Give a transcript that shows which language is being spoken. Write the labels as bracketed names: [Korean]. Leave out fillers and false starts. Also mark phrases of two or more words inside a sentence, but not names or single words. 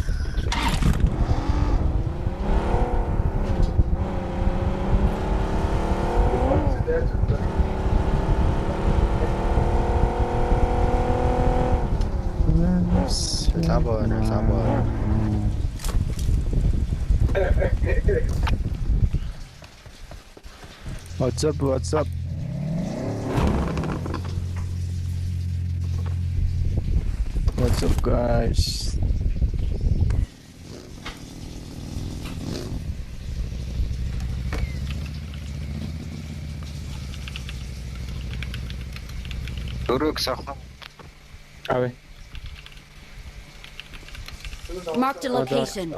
[Mongolian] Ламбо. [English] What's up? What's up, guys? [Mongolian] Дөрөв сахна. Аве. [English] Marked a location.